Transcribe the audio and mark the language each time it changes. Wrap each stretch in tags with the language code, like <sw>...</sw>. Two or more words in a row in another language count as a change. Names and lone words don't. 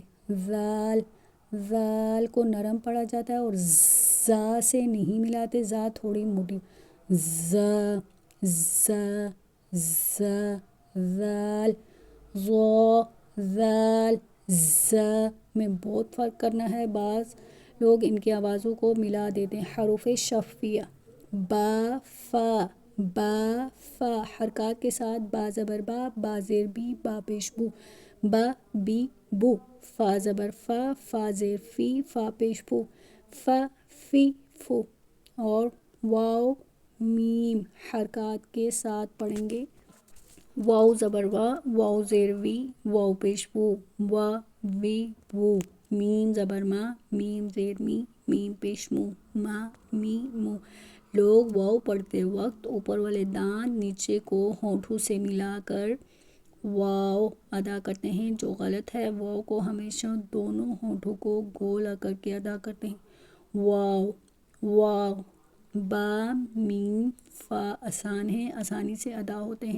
<ur>زال زال کو نرم پڑھا جاتا ہے اور زا سے نہیں ملاتے، زا تھوڑی موٹی. زا زا زا زال. زو زال زا میں بہت فرق کرنا ہے، بعض لوگ ان کی آوازوں کو ملا دیتے ہیں. حروف شفویہ. با فا با فا حرکات کے ساتھ، با زبر با، با زیر بی، با پیش بو. با بی بو. فا زبر فا، فا زیر فی، فا پیش بو. فا فی فو. اور واو میم حرکات کے ساتھ پڑھیں گے. واو زبر وا، واو زیر وی، واو پیش بو، وا وی وو. میم زبر ما، میم زیر می، میم پیش مو، ما می مو. لوگ واو پڑھتے وقت اوپر والے دانت نیچے کو ہونٹوں سے ملا کر واو ادا کرتے ہیں، جو غلط ہے. واو کو ہمیشہ دونوں ہونٹوں کو گولا کر کے ادا کرتے ہیں. واو واو. با میم فا آسان ہیں، آسانی سے ادا ہوتے ہیں.</ur>